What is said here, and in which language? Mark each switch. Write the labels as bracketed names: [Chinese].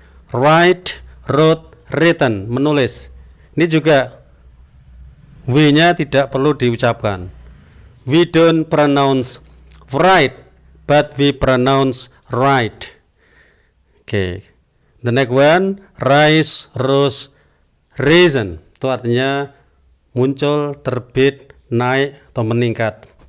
[English] Write, wrote, written, menulis. [Indonesian] Ini juga W-nya tidak perlu diucapkan. [English] We don't pronounce write, but we pronounce right. Okay. The next one: rise, rose, risen. [Indonesian] Itu artinya muncul, terbit, naik, atau meningkat.